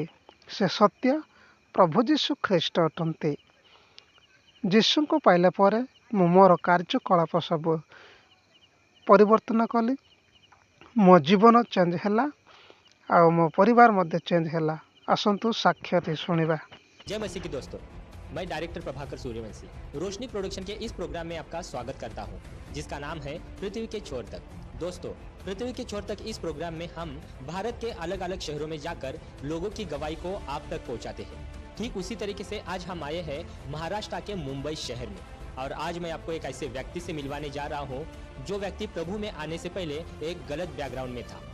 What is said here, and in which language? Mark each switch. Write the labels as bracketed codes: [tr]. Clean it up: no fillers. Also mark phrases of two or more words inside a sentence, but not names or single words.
[or] ସେ ସତ୍ୟ ପ୍ରଭୁ ଯୀଶୁ ଖ୍ରୀଷ୍ଟ ଅଟନ୍ତି। ଯୀଶୁଙ୍କୁ ପାଇଲା ପରେ ମୁଁ ମୋର କାର୍ଯ୍ୟକଳାପ ସବୁ ପରିବର୍ତ୍ତନ କଲି। ମୋ ଜୀବନ ଚେଞ୍ଜ ହେଲା ଆଉ ମୋ ପରିବାର ମଧ୍ୟ ଚେଞ୍ଜ ହେଲା। ଆସନ୍ତୁ ସାକ୍ଷ୍ୟଟି ଶୁଣିବା। [hi] जय मसीह की दोस्तों, मैं डायरेक्टर प्रभाकर सूर्यवंशी रोशनी प्रोडक्शन के इस प्रोग्राम में आपका स्वागत करता हूं, जिसका नाम है पृथ्वी के छोर तक। दोस्तों, पृथ्वी के छोर तक इस प्रोग्राम में हम भारत के अलग अलग शहरों में जाकर लोगों की गवाही को आप तक पहुंचाते हैं। ठीक उसी तरीके से आज हम आए हैं महाराष्ट्र के मुंबई शहर में, और आज मैं आपको एक ऐसे व्यक्ति से मिलवाने जा रहा हूं जो व्यक्ति प्रभु में आने से पहले एक गलत बैकग्राउंड में था।